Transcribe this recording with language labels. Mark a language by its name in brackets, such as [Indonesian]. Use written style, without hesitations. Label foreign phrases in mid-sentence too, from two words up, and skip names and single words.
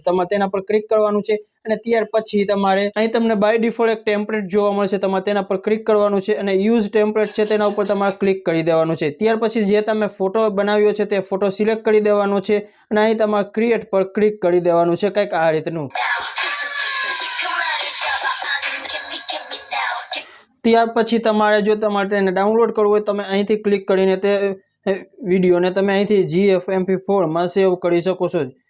[Gujarati] તમારે તેના પર ક્લિક કરવાનું છે અને ત્યાર પછી તમારે અહીં તમને [English] by default [Gujarati] એક ટેમ્પલેટ જોવા મળશે. તમારે તેના પર ક્લિક કરવાનું છે અને [English] use template [Gujarati] છે તેના ઉપર તમારે ક્લિક કરી દેવાનું છે. ત્યાર પછી જે તમે ફોટો બનાવ્યો છે તે ફોટો સિલેક્ટ કરી દેવાનો છે અને અહીં તમારે ક્રિએટ પર ક્લિક કરી દેવાનું છે કંઈક આ રીતનું. [Korean] 지금 나를 잡아 아니면 [English] give me now. [Gujarati] ત્યાર પછી તમારે જો તમારે તેને ડાઉનલોડ કરવું હોય તમે અહીંથી ક્લિક કરીને તે વિડીયોને તમે અહીંથી GF MP4 માં સેવ કરી શકો છો.